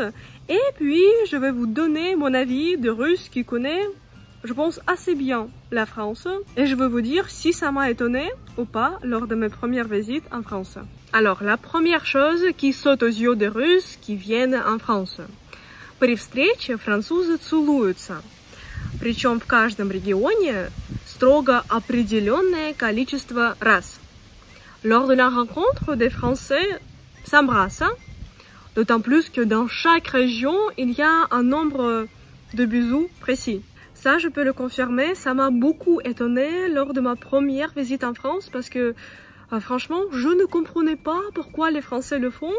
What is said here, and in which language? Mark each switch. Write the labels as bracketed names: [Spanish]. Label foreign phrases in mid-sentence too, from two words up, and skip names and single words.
[French] Et puis, je vais vous donner mon avis de Russe qui connaît, je pense, assez bien la France. Et je vais vous dire si ça m'a étonné ou pas lors de mes premières visites en France. Alors, la première chose qui saute aux yeux des Russes qui viennent en France. [Russian] При встрече французы целуются. Причем в каждом регионе строго определенное количество раз. [French] Lors de la rencontre, des Français s'embrassent. D'autant plus que dans chaque région, il y a un nombre de bisous précis. Ça, je peux le confirmer, ça m'a beaucoup étonnée lors de ma première visite en France parce que franchement, je ne comprenais pas pourquoi les Français le font.